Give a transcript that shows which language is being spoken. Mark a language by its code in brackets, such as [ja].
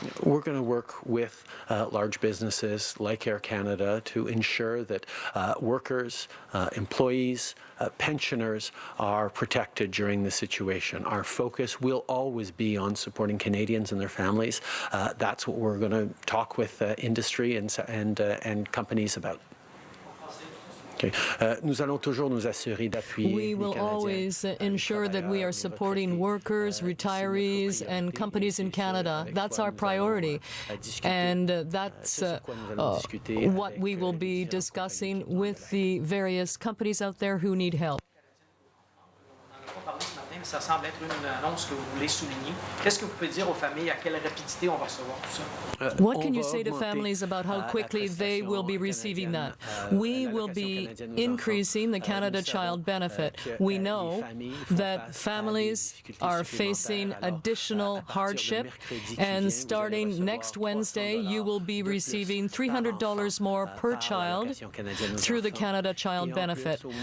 [en] We're going to work with large businesses like Air Canada to ensure that workers, employees, pensioners are protected during this situation. Our focus will always be on supporting Canadians and their families. That's what we're going to talk with industry and companies about. [fr] Nous allons toujours nous assurer d'appuyer [en] We will always ensure that we are supporting workers, retirees, and companies in Canada. That's our priority. And that's what we will be discussing with the various companies out there who need help. [fr] Ça semble être une annonce que vous voulez souligner. Qu'est-ce que vous pouvez dire aux familles? À quelle rapidité on va recevoir tout ça? [en] What can you say to families about how quickly they will be receiving that? We will be increasing the Canada Child Benefit. We know that families are facing additional hardship, and starting next Wednesday, you will be receiving $300 more per child through the Canada Child Benefit.